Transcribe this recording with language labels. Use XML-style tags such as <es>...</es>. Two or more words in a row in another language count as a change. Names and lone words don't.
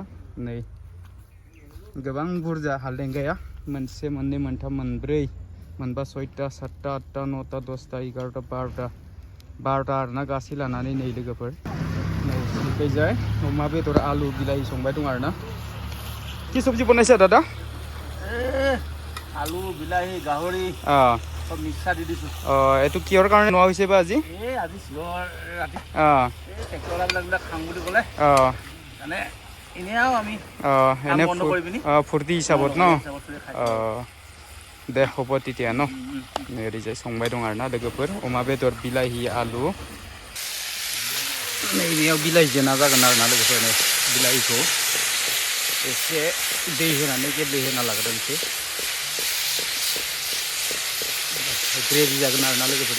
<brx>नै गोबां बुरजा हालदेंगाया, मोनसे मोननै मोनथाम मोनब्रै मोनबा सयथा सातथा आठथा नौथा 10ता 11ता 12ता आरोना गासै लानानै नै लोगोफोर। नै बेखैजाय अमा बेदर आलु बिलाहि संबाय दं आरोना।</brx> <as>কি সবজি বনাইছে দাদা? আলু বিলাহী গাহৰি সব মিক্সাৰ দি দিছোঁ। এইটো কিহৰ কাৰণে নোৱা হৈছে বা আজি? আজি চিঞৰ ৰাতি ট্ৰেক্টৰৱালাবিলাক খাম বুলি ক'লে, মানে এনেই আৰু আমি এনে বন্ধ কৰি পিনি ফূৰ্তি হিচাপত ন? দে হ'ব তেতিয়া ন।</as> <brx>ओरैजाय संबाय दं आरोना लोगोफोर। अमा बेदर बिलाहि आलु। नैबेयाव बिलाहि जोना जागोन आरोना लोगोफोर। नै बिलाहिखौ एसे दै होनानै गेब्लेहोना लाग्रोनोसै। ग्रेभि जागोन आरोना लोगोफोर।</brx>